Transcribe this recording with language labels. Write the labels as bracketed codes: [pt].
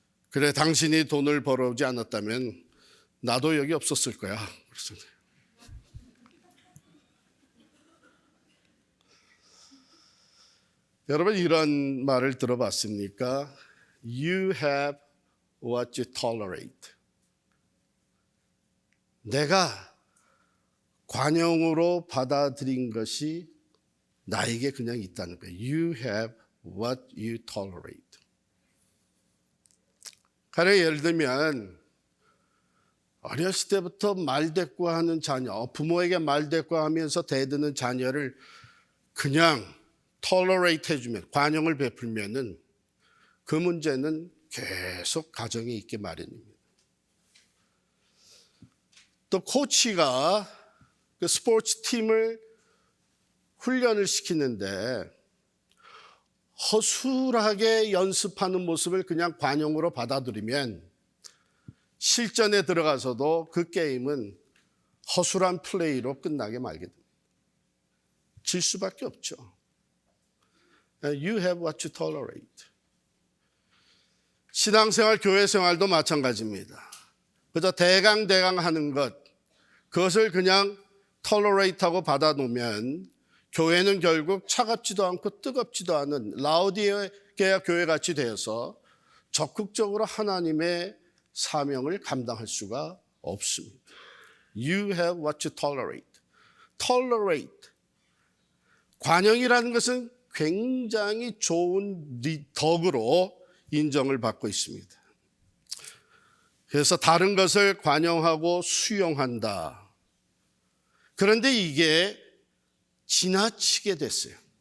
[ko] 그래, 당신이 돈을 벌어오지 않았다면 나도 여기 없었을 거야. 그렇습니다. 여러분 이런 말을 들어봤습니까? [en] You have what you tolerate. [ko] 내가 관용으로 받아들인 것이 나에게 그냥 있다는 거예요. [en] You have what you tolerate. [ko] 가령 예를 들면 어렸을 때부터 말대꾸하는 자녀, 부모에게 말대꾸하면서 대드는 자녀를 그냥 tolerate 해주면, 관용을 베풀면은 그 문제는 계속 가정에 있게 마련입니다. 또 코치가 그 스포츠 팀을 훈련을 시키는데 허술하게 연습하는 모습을 그냥 관용으로 받아들이면 실전에 들어가서도 그 게임은 허술한 플레이로 끝나게 말게 됩니다. 질 수밖에 없죠. [en] You have what you tolerate. [ko] 신앙생활, 교회생활도 마찬가지입니다. 그저 대강 하는 것, 그것을 그냥 tolerate하고 받아놓으면 교회는 결국 차갑지도 않고 뜨겁지도 않은 라오디게아 교회같이 되어서 적극적으로 하나님의 사명을 감당할 수가 없습니다. [en] You have what you tolerate. Tolerate. [ko] 관용이라는 것은 굉장히 좋은 덕으로 인정을 받고 있습니다. 그래서 다른 것을 관용하고 수용한다. 그런데 이게 지나치게 됐어요.